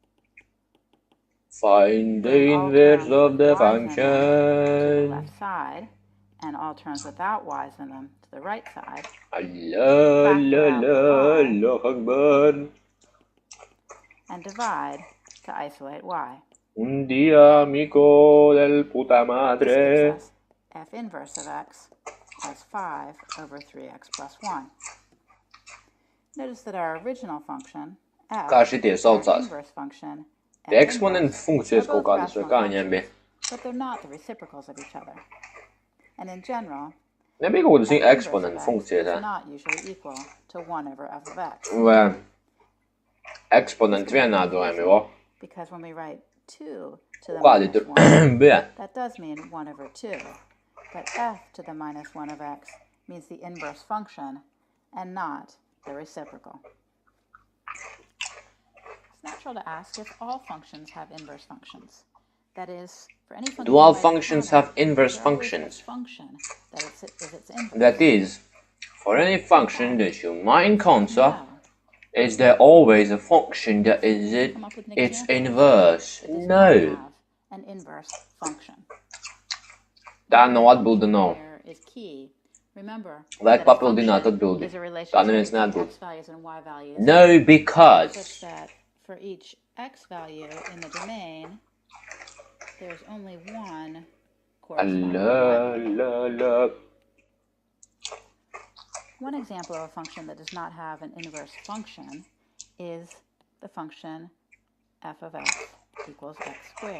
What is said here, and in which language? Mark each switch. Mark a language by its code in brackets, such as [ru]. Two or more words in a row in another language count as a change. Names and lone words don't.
[en] Find the inverse of the function. To the left side, and all terms without y's in them to the right side. [ar] الله، الله أكبر. [en] And divide to isolate y. [es] Un día amigo del puta madre. [en] This gives us f inverse of x as 5 over 3x plus 1. Notice that our original function, f, and inverse function, [lv] Eksponenta funkcijas kaut kādas vai kā viņiem bija? [en] But they're not the reciprocals of each other. And in general, [lv] nebija kaut kādas eksponenta funkcijas, [en] is not usually equal to 1 over f of x. [lv] Vai eksponenta vienādojumi, vo? [en] Because when we write 2 to the minus 1, that does mean 1 over 2. But f to the minus 1 of x means the inverse function and not the reciprocal. It's natural to ask if all functions have inverse functions. That is, for any function, do all functions have inverse functions? That is, for any function that you might encounter, is there always a function that is its inverse? No. An inverse function. [lv] Tā nav atbilde nav. Vajag papildināt atbildi. Tā neviens neatbild. No, [en] because for each x value in the domain, there's only one corresponding. One example of a function that does not have an inverse function is the function f of x equals x squared.